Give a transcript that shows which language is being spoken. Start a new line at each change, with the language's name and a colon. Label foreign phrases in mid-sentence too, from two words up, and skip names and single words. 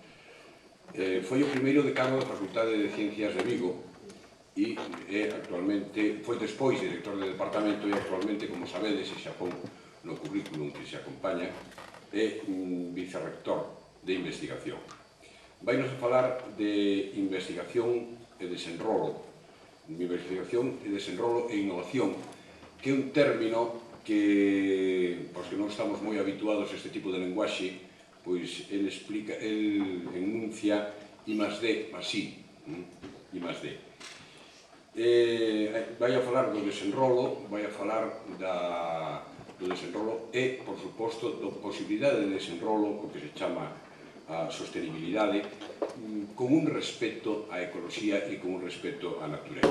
Galician: Foi o primeiro decano da Facultade de Ciencias de Vigo e actualmente foi despois director de departamento e actualmente, como sabedes, e xa pon no currículum que se acompaña, é vicerrector de investigación. Vainos a falar de investigación e desenrolo, investigación e desenrolo e innovación, que é un término que, pois que non estamos moi habituados a este tipo de lenguaxe, pois el explica, el enuncia
Spanish: I más D más I, I más D.
Galician: Vai a falar do desenrolo, vai a falar do desenrolo e, por suposto, da posibilidade de desenrolo, o que se chama a sostenibilidade, con un respeto á ecoloxía e con un respeto á natureza.